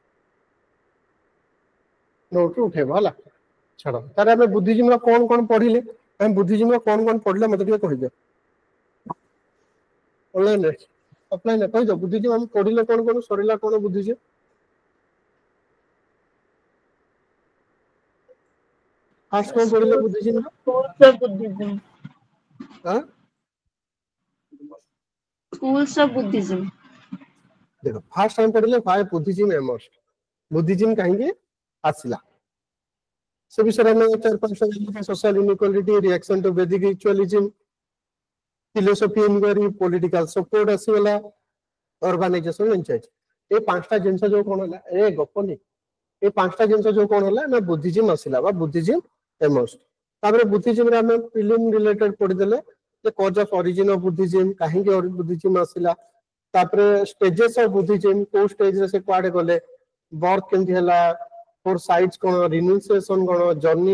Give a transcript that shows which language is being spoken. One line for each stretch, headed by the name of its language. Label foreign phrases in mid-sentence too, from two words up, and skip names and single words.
Odia: ନୋଟ ଉଠେଇବ ହେଲା ଛାଡ ତାହେଲେ ଆମେ ବୁଦ୍ଧିଜିମର କଣ ପଢିଲେ ଆମେ ବୁଦ୍ଧିଜିମର କଣ ପଢିଲେ ମତେ ଟିକେ କହିଦିଅ ଅନଲାଇନରେ ଅଫଲାଇନରେ କହିଦିଅ ବୁଦ୍ଧିଜିମ ଆମେ ପଢିଲେ କଣ ସରିଲା କଣ ବୁଦ୍ଧିଜିମ ଫାଷ୍ଟ କଣ ପଢିଲେ ବୁଦ୍ଧିଜିମର
English: Schools of Buddhism.
Odia: ଦେଖ ଫାଷ୍ଟ ଆମେ ପଢିଲେ
English: why Buddhism emerged
Odia: ବୁଦ୍ଧିଜିମ କାହିଁକି ଆସିଲା ସେ ବିଷୟରେ ଆମେ 4-5
English: social inequality reaction to Vedic ritualism philosophy inquiry political support
Odia: ଆସିଗଲା
English: urbanization insight
Odia: ଏ ପାଞ୍ଚଟା ଜିନିଷ ଯୋଉ କଣ ହେଲା ଏ ଗପନି ଏ ପାଞ୍ଚଟା ଜିନିଷ ଯୋଉ କଣ ହେଲା ନା ବୁଦ୍ଧିଜିମ ଆସିଲା ବା
English: Buddhism emerged
Odia: ତାପରେ ବୁଦ୍ଧିଜିମରେ ଆମେ
English: prelim related
Odia: ପଢିଦେଲେ ଯେ
English: cause of origin of Buddhism
Odia: କାହିଁକି ବୁଦ୍ଧିଜିମ ଆସିଲା ତାପରେ
English: stages of Buddhism
Odia: କୋଉ ସ୍ଟେଜରେ ସେ କୁଆଡେ ଗଲେ ବର୍ଥ କେମିତି ହେଲା
English: four sights
Odia: କଣ ରିନ୍ୟୁନ୍ସିଏସନ କଣ ଜର୍ଣ୍ଣି